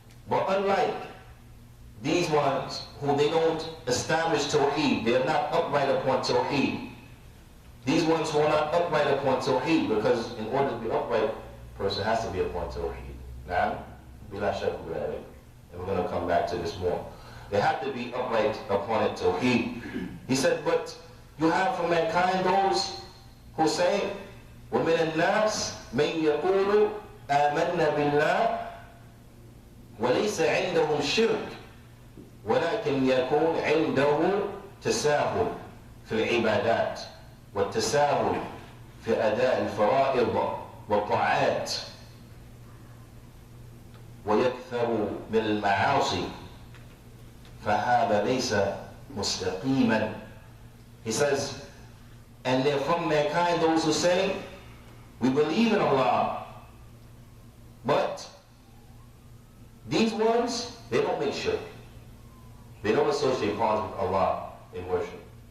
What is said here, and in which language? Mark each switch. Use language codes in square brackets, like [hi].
[en] But unlike these ones who they don't establish Tawheed, they are not upright upon Tawheed. These ones who are not upright upon Tawheed, because in order to be upright, a person has to be upon Tawheed. Now, bila shak, and we're going to come back to this more. They have to be upright upon it, Tawheed. He said, but you have from mankind those who say, [ar] وَمِنَ النَّاسِ مَنْ يَقُولُ آمَنَّا بِاللَّهِ وَلَيْسَ عِنْدَهُمْ شِرْكٌ وَلَكِنْ يَكُونْ عِنْدَهُ تَسَاهُلٌ فِي الْعِبَادَاتِ وَالتَّسَاهُلُ فِي أَدَاءِ الْفَرَائِضِ وَالطَّاعَاتِ وَيَكْثَرُ مِنَ الْمَعَاصِي فَهَذَا لَيْسَ مُسْتَقِيمًا. [en] He says, and they're from mankind those who say, we believe in Allah, but these ones, they don't make shirk. They don't associate partners with Allah in worship.